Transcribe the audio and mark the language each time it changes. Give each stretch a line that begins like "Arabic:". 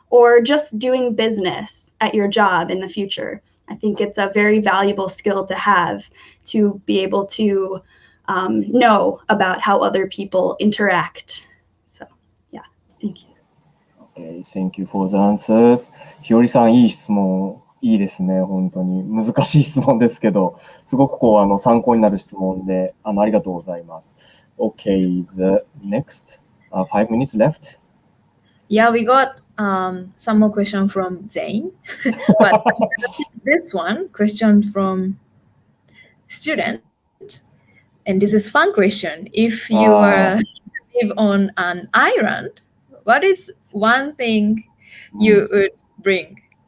English: or just doing business at your job in the future. I think it's a very valuable skill to have to be able to know about how other people interact. So, yeah, thank you. Okay, thank you for the answers.
Japanese: ひよりさん、いい質問、いいですね、本当に。難しい質問ですけど、すごく参考になる質問で、ありがとうございます。
English: Okay, the next, 5 minutes left. Yeah, we got some more question from Zane. But this one, question from student. And this is fun question. If you were to live on an island, what is one thing you would bring?